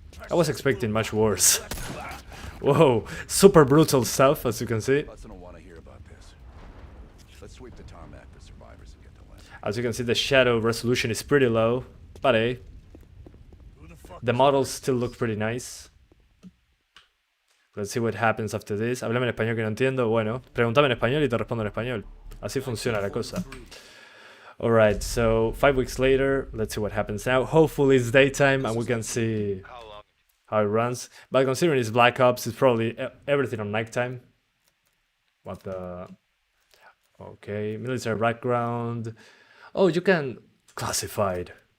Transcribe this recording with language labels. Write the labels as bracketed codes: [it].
[en] I was expecting much worse. Whoa, super brutal stuff, as you can see. Hudson don't want to hear about this. Let's sweep the tarmac for survivors and get to land. As you can see, the shadow resolution is pretty low, but hey, the models still look pretty nice. Let's see what happens after this. [es] Háblame en español que no entiendo. Bueno, pregúntame en español y te respondo en español. Así funciona la cosa. [en] Alright, so 5 weeks later, let's see what happens now. Hopefully it's daytime and we can see how it runs. But considering it's Black Ops, it's probably everything on nighttime. What the... Okay, military background. Oh, you can... Classified.